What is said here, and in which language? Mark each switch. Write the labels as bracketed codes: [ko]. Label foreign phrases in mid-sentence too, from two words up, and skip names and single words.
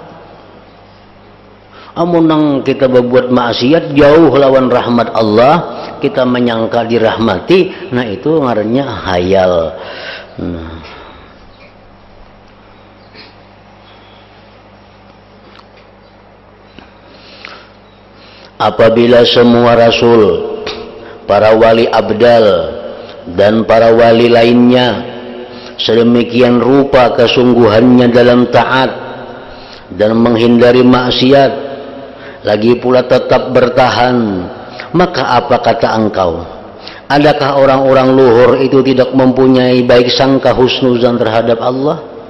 [bjn] Amun nang kita berbuat maksiat jauh lawan rahmat Allah, kita menyangka dirahmati, nah itu ngarannya hayal. [id] Nah, apabila semua rasul, para wali abdal dan para wali lainnya sedemikian rupa kesungguhannya dalam taat dan menghindari maksiat, lagi pula tetap bertahan, maka apa kata engkau? Adakah orang-orang luhur itu tidak mempunyai baik sangka husnuzan terhadap Allah?